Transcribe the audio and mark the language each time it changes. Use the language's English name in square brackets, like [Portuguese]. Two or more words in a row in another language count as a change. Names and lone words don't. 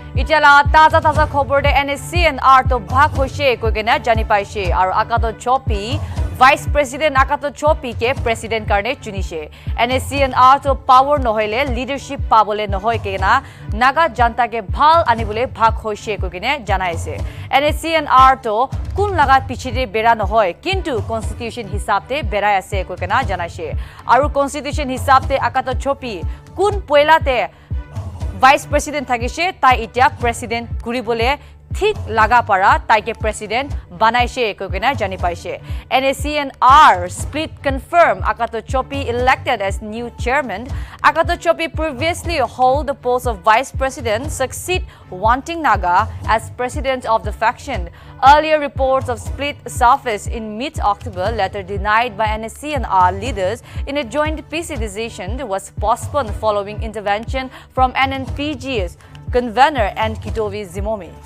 [Naga Pidgin] Ijala taza khobor de NSCN R to bhag hoise koigena jani paise aru Akato Chophy [English] Vice President [Naga Pidgin] Akato Chophy ke President karne chunise. NSCN R to power nohoile leadership pabole nohoi kena Naga janta ke bhal anibole bhag hoise koigena janaise. NSCN R to kun lagat pichide bera nohoi kintu constitution hisabte berai ase koigena janaise. Aru constitution hisabte Akato Chophy kun poilate [English] Vice President [Naga Pidgin] thagise tai itia President kuribole thik laga para tai ke President banaise koigena jani paise. [English] NSCN R split confirm Akato Chophy elected as new chairman. Akato Chophy previously hold the post of Vice President, succeed Wangtin Naga as President of the faction. Earlier reports of split surfaced in mid-October, later denied by NSCN R leaders in a joint PC decision was postponed following intervention from NNPG's Convener and Kitovi Zhimomi.